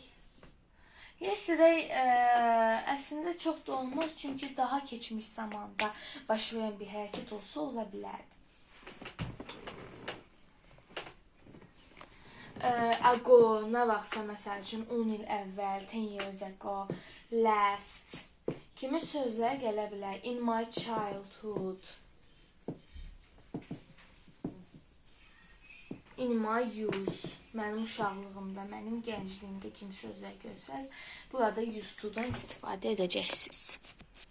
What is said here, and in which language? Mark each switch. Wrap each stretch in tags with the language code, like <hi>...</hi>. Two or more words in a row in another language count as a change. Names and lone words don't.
<az>Yesterday əslində çox da olmaz, çünki daha keçmiş zamanda baş verən bir hərəkət olsa ola bilərdi. Ago nə vaxtsa məsəl üçün 10 il əvvəl,</az> <en>10 years ago,</en> <az>last kimi sözlər gələ bilər.</az> <en>In my childhood, in my youth,</en> <az>mənim uşaqlığımda, mənim gəncliyimdə kimi sözlər görsəz, burada</az> <en>used to'dan</en> <az>istifadə edəcəksiniz.</az>